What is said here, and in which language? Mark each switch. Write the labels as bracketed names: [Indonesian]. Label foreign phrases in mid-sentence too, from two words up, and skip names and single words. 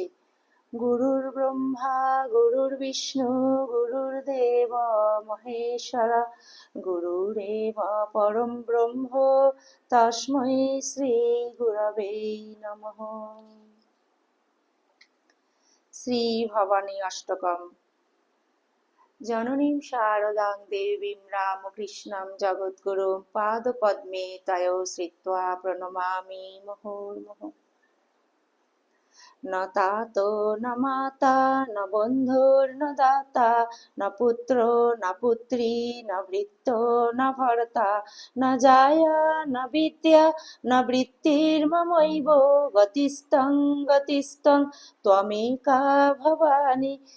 [Sanskrit] গুরুর ব্রহ্মা গুরুর বিষ্ণু গুরুর্দেব মহেশ্বর গুরুরেব পরম ব্রহ্ম তস্मै শ্রী গুরবে নমঃ। শ্রী ভবানী অষ্টকম। জননীম শারদাং দেবীম রামকৃষ্ণং জগদ্গুরুম পাদপদ্মে তয়ো শ্রিত্বা প্রণমামি মুহুর্মুহুঃ। ন তাতো ন মাতা ন বন্ধুর্ন দাতা ন পুত্র ন পুত্রী ন ভৃত্য ন ভর্তা ন জায়া ন বিদ্যা ন বৃত্তির্মমৈব গতিস্তং গতিস্তং ত্বমেকা ভবানী